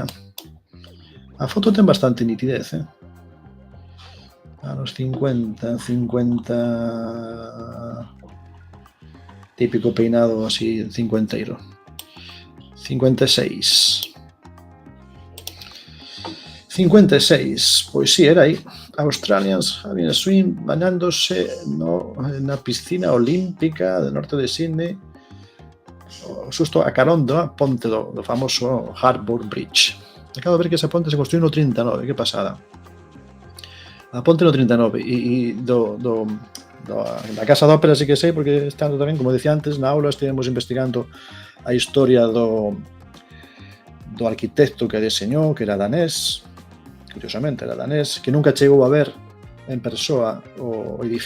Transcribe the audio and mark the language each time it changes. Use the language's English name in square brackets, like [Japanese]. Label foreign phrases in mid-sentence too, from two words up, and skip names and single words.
[Galician] A foto ten bastante nitidez, Anos 50, 50... Típico peinado así, cincuenteiro. 56. 56, pois sí, era aí. [English] Australians having a swim [Galician] bañándose na piscina olímpica do norte de Sydney, xusto a carón da ponte do famoso Harbour Bridge. Acabo de ver que esa ponte se construiu no 39, que pasada. A ponte no 39 e da Casa de Ópera sí que sei, porque estando tamén, como decía antes, na aula estivemos investigando a historia do arquitecto que deseñou, que era danés, curiosamente era danés, que nunca chegou a ver en persoa o edificio.